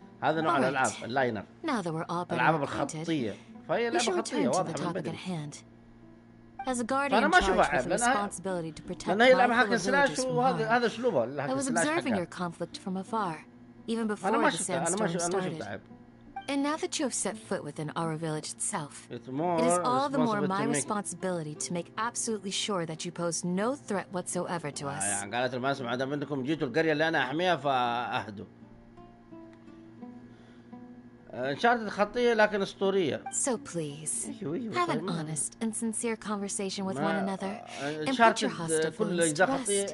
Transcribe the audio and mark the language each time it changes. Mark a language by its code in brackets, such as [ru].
[ar] هذا نوع الألعاب اللاينر. الألعاب الخطية. فهي لعبة خطية واضحة من بدري. فأنا ما أشوفها عيب لأن هي لعبة حق السلاش وهذا أسلوبها. [en] I was observing your conflict from afar, even before the sandstorm started. And now that you have set foot within our village itself, it is all the more my responsibility to make absolutely sure that you pose no threat whatsoever to us. [ar] يعني قالت الماسم عدم انكم جيتوا القرية اللي أنا أحميها فأهدوا. انشارتد خطية لكن أسطورية. [en] So please have an honest and sincere conversation with one another and put your hostile feelings to rest.